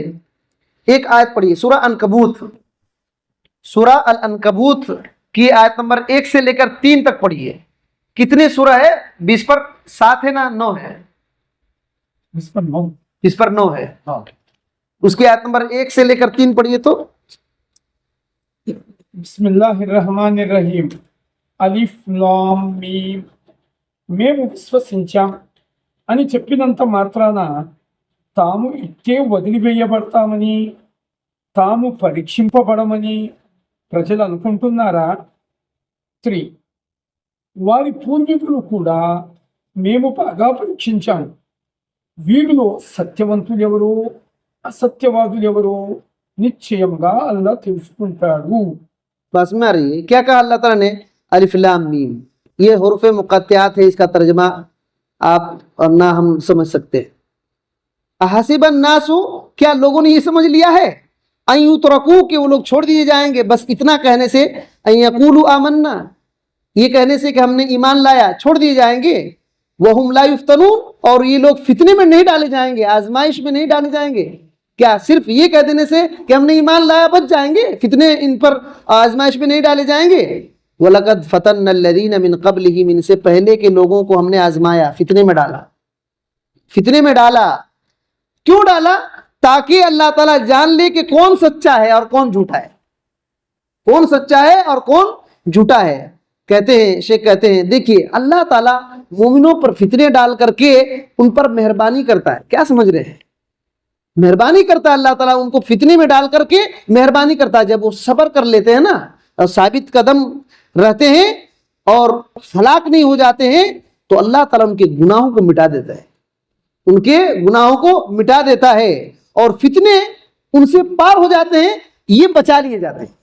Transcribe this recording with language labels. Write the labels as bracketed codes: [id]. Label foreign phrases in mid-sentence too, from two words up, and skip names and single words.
[ur] ایک آیت پڑھیے، سورہ عنکبوت، سورہ العنکبوت کی آیت نمبر 1 سے لے کر 3 تک پڑھیے. کتنے سورہ ہے؟ 20 پر 7 ہے نا 9 ہے؟ 20 پر 9 ہے. اس کی آیت نمبر 1 سے لے کر 3 پڑھیے تو. [ar] بسم اللہ الرحمن الرحیم. ألف لام ميم. [te] మేము విశ్వసించాం అని చెప్పినంత మాత్రాన తాము ఇట్టే వదిలివేయబడతామని, తాము పరీక్షింపబడమని ప్రజలు అనుకుంటున్నారా? 3. వారి పూర్వీకులు కూడా మేము బాగా పరీక్షించాము. వీరిలో సత్యవంతులు ఎవరో అసత్యవాదులు ఎవరో నిశ్చయంగా అల్లా తెలుసుకుంటాడు. [ur] بس میں آ رہی ہے. کیا کہا اللہ تعالیٰ نے؟ [ar] الف لام میم. [ur] یہ حروف مقطعات ہے، اس کا ترجمہ آپ اور نہ ہم سمجھ سکتے. [ar] احسب الناس، [ur] کیا لوگوں نے یہ سمجھ لیا ہے؟ [ar] ان یترکوا، [ur] کہ وہ لوگ چھوڑ دیے جائیں گے بس اتنا کہنے سے، [ar] ان یقولوا آمنا، [ur] یہ کہنے سے کہ ہم نے ایمان لایا، چھوڑ دیے جائیں گے. [ar] وہم لا یفتنون، [ur] اور یہ لوگ فتنے میں نہیں ڈالے جائیں گے، آزمائش میں نہیں ڈالے جائیں گے. کیا صرف یہ کہہ دینے سے کہ ہم نے ایمان لایا بچ جائیں گے؟ فتنے ان پر آزمائش میں نہیں ڈالے جائیں گے. [ar] وَلَقَدْ فَتَنَّ الَّذِينَ مِن قَبْلِهِمْ، [ur] ان سے پہلے کے لوگوں کو ہم نے آزمایا، فتنے میں ڈالا، فتنے میں ڈالا. کیوں ڈالا؟ تاکہ اللہ تعالیٰ جان لے کہ کون سچا ہے اور کون جھوٹا ہے، کون سچا ہے اور کون جھوٹا ہے. کہتے ہیں، شیخ کہتے ہیں، دیکھیے اللہ تعالیٰ مومنوں پر فتنے ڈال کر کے ان پر مہربانی کرتا ہے. کیا سمجھ رہے ہیں? مہربانی کرتا ہے اللہ تعالیٰ، ان کو فتنے میں ڈال کر کے مہربانی کرتا ہے. جب وہ صبر کر لیتے ہیں نا اور ثابت قدم رہتے ہیں اور ہلاک نہیں ہو جاتے ہیں، تو اللہ تعالیٰ ان کے گناہوں کو مٹا دیتا ہے، ان کے گناہوں کو مٹا دیتا ہے اور فتنے ان سے پار ہو جاتے ہیں، یہ بچا لیے جاتے ہیں.